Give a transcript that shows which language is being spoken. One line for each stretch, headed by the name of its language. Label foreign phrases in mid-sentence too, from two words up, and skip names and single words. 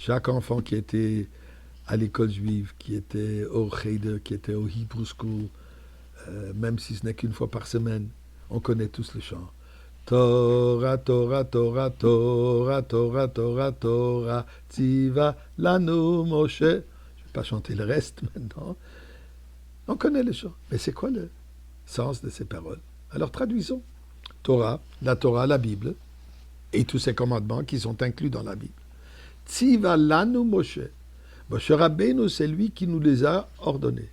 French: Chaque enfant qui était à l'école juive, qui était au Cheder, qui était au
English: Hebrew School,
French: même si ce n'est qu'une fois par semaine, on connaît tous le chant.
Hebrew: תורה, תורה, תורה, תורה, תורה, תורה, תורה, צוה, לנו, משה.
French: Je ne vais pas chanter le reste maintenant. On connaît le chant. Mais c'est quoi le sens de ces paroles? Alors traduisons. Torah, la Bible, et tous ces commandements qui sont inclus dans la Bible.
Hebrew: צוה, לנו, משה. משה רבנו,
French: c'est lui qui nous les a ordonnés.